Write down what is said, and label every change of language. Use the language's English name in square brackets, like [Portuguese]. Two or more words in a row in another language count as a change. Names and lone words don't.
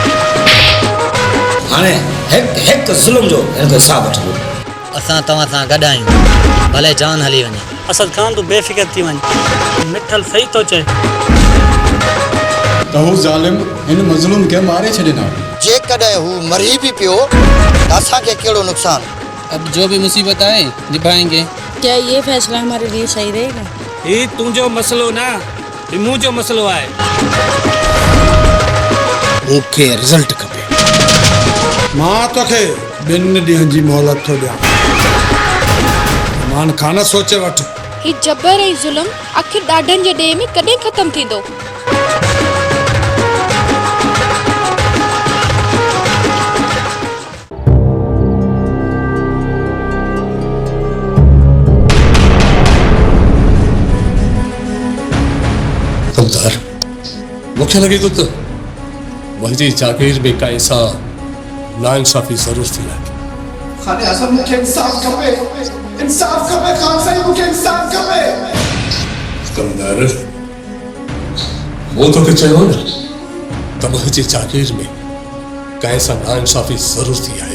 [Sindhi] हाणे हिकु ज़ुल्म जो हिनजो हिसाब वठो। असां तव्हां सां गॾु आहियूं, भले जान हली वञे। असद खान तूं बेफ़िक्र थी वञ, मिठल सही थो चए। त हू ज़ालिम हिन मज़लूम खे मारे छॾिना। जेकॾहिं हू मरी भी पियो त असांखे कहिड़ो नुक़सान? [Urdu] اب جو بھی مصیبت آئے نبھائیں گے. کیا یہ فیصلہ ہمارے لیے صحیح رہے گا? [Sindhi] ये तुंहिंजो मसलो ना, ये मुंहिंजो मसलो आहे। मूंखे रिज़ल्ट खपे। मां तोखे 2 ॾींहंनि जी मोहलत थो ॾियां। मान खान सोचे वठ। ही जबर ऐं ज़ुल्म आख़िर ॾाढनि जे ॾे में कॾहिं ख़त्म थींदो? कमदार मूंखे लॻे थो त मुंहिंजी जागीर में का ऐसा नाइंसाफ़ी ज़रूर थी आहे। खाने असल मुझे इंसाफ खपे, इंसाफ खपे खान साईं, मुझे इंसाफ खपे। कमदार वो तो के चयो न त मुंहिंजी जागीर में का ऐसा नाइंसाफ़ी ज़रूर थी आहे।